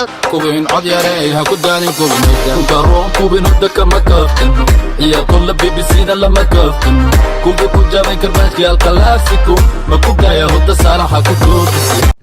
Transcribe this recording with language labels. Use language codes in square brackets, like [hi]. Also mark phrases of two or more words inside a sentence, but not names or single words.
[so] Kubin cod yarey, ha ku daalin kubin hudda. Ku karoon kubin hudda kama kaftan. Iya kulla B B C da lama kaftan. Kubi ku jabay karbaashki al classico. Ma ku daya hudda saalaxa ku goobisi.